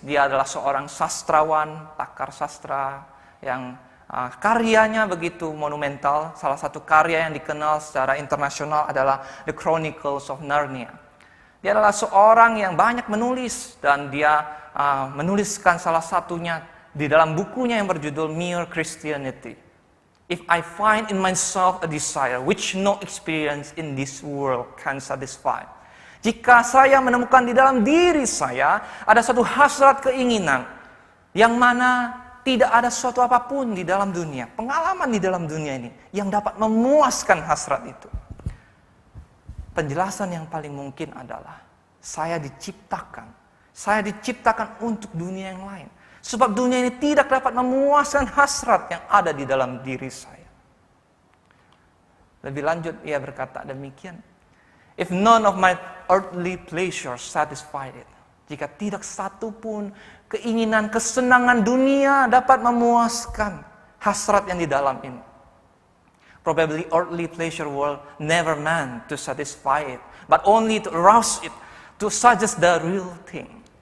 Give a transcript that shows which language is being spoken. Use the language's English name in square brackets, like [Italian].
[Indonesian] Dia adalah seorang sastrawan, pakar sastra yang karyanya begitu monumental. Salah satu karya yang dikenal secara internasional adalah The Chronicles of Narnia. Dia adalah seorang yang banyak menulis dan dia menuliskan salah satunya di dalam bukunya yang berjudul Mere Christianity. [English] If I find in myself a desire which no experience in this world can satisfy. [Indonesian] Jika saya menemukan di dalam diri saya ada satu hasrat keinginan yang mana tidak ada sesuatu apapun di dalam dunia, pengalaman di dalam dunia ini yang dapat memuaskan hasrat itu. Penjelasan yang paling mungkin adalah saya diciptakan untuk dunia yang lain. Sebab dunia ini tidak dapat memuaskan hasrat yang ada di dalam diri saya. Lebih lanjut ia berkata demikian. [English] If none of my earthly pleasures satisfy it. [Indonesian] Jika tidak satu pun keinginan, kesenangan dunia dapat memuaskan hasrat yang di dalam ini. [English] Probably earthly pleasure will never meant to satisfy it, but only to arouse it, to suggest the real thing.